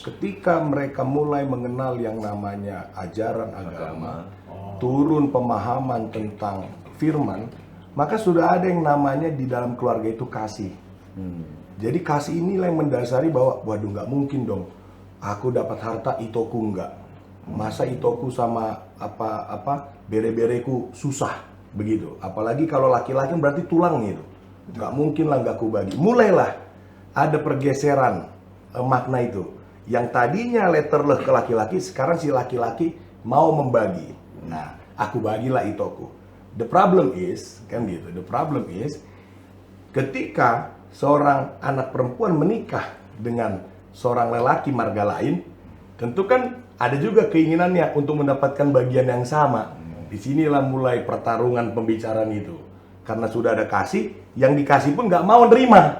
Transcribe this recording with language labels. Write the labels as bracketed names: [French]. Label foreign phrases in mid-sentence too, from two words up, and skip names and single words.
[Indonesian] Ketika mereka mulai mengenal yang namanya ajaran agama, turun pemahaman tentang firman, maka sudah ada yang namanya di dalam keluarga itu kasih. Jadi kasih inilah yang mendasari bahwa, waduh nggak mungkin dong, aku dapat harta itoku enggak. Masa itoku sama bere-bereku susah begitu. Apalagi kalau laki-laki berarti tulang gitu. Nggak mungkin lah nggak aku bagi. Mulailah ada pergeseran makna itu. Yang tadinya letterleh ke laki-laki, sekarang si laki-laki mau membagi. Nah, aku bagilah itoku. [English] The problem is, [Indonesian] kan gitu. [English] The problem is [Indonesian] ketika seorang anak perempuan menikah dengan seorang lelaki marga lain, tentu kan ada juga keinginannya untuk mendapatkan bagian yang sama. Disinilah mulai pertarungan pembicaraan itu. Karena sudah ada kasih, yang dikasih pun nggak mau nerima.